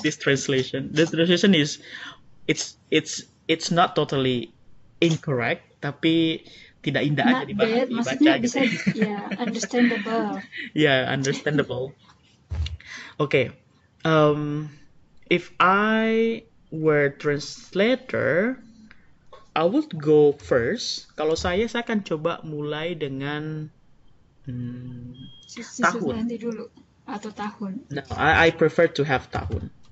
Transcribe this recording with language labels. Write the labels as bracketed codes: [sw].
[en] with this translation. The translation is it's not totally incorrect, [id] tapi tidak indah aja [en] Not [id] dibaca, [en] bad, [id] maksudnya gitu. bisa ya understandable. [en] Yeah, understandable. Okay. If I were translator, I would go first. [id] Kalau saya akan coba mulai dengan tahun. Nanti dulu atau tahun. [en] No, I prefer to have tahun.